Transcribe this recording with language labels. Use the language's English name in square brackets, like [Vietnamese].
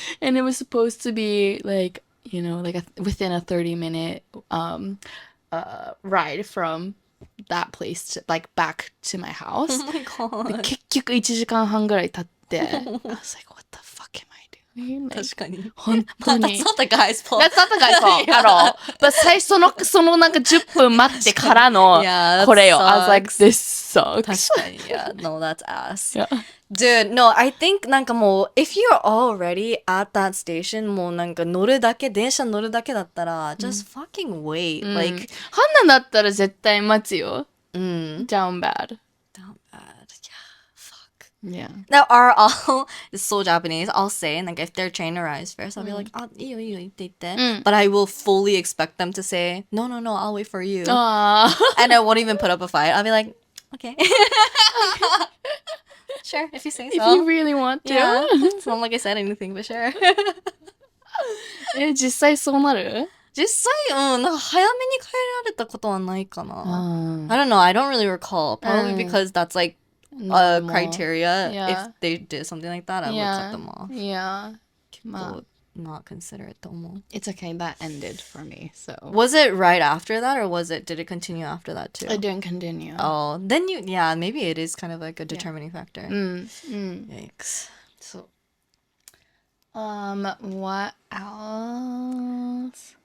[English] And it was supposed to be like, you know, like within a 30-minute ride from that place to like back to my house. Oh my God. [Japanese] 結局1時間半ぐらい経って [English] I was like, what the fuck am I doing? Like, [Japanese] 確かに。本当に [English] That's not the guy's fault. That's not the guy's fault at all. [Japanese] But 最初そのなんか10分待ってからの [English] Yeah, [Japanese] これよ。I was [English] sucks. like, this sucks. 確かに。Yeah, no, that's ass. Yeah. Dude, no, I think なんかもう if you're already at that station [Japanese] もうなんか乗るだけ電車乗るだけだったら [English] just fucking wait. Like [Japanese] ハンナだったら絶対待つよ。 [English] Down bad. down bad. Yeah, fuck. Yeah. Now are all it's so Japanese. I'll say like if their train arrives first, I'll be like, [Japanese] あ、いいよいいよ言って言って。 [English] But I will fully expect them to say, no, I'll wait for you. And I won't even put up a fight. I'll be like, okay. Sure, if you say so. If you really want to. Yeah. It's not like I said anything, but sure. [Japanese] 実際そうなる実際、なんか早めに帰られたことはないかな。 [English] I Uh, don't know. I don't really recall. Probably because that's like a normal. criteria. Yeah. If they did something like that, I would cut them off. Yeah. [Japanese] 結構 not considerate と思う。 [English] It's okay. That ended for me. So Was it right after that, or did it continue after that too? I didn't continue. Oh, then maybe it is kind of like a determining factor. Yikes. So, what else?